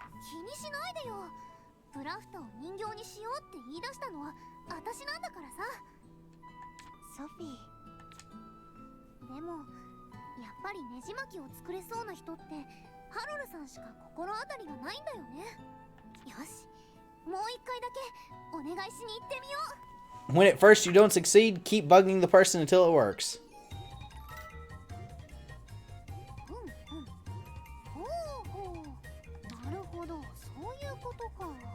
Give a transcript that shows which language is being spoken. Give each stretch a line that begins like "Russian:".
Japanese: 気にしないでよ。プラフタを人形にしようって言い出したのは私なんだからさ。ソフィー。でもやっぱりネジ巻きを作れそうな人ってハロルさんしか心当たりがないんだよね。よし、もう一回だけお願いしに行ってみよう。
English: When at first you don't succeed, keep bugging the person until it works.
Japanese: ほうほう、なるほど、そういうことか。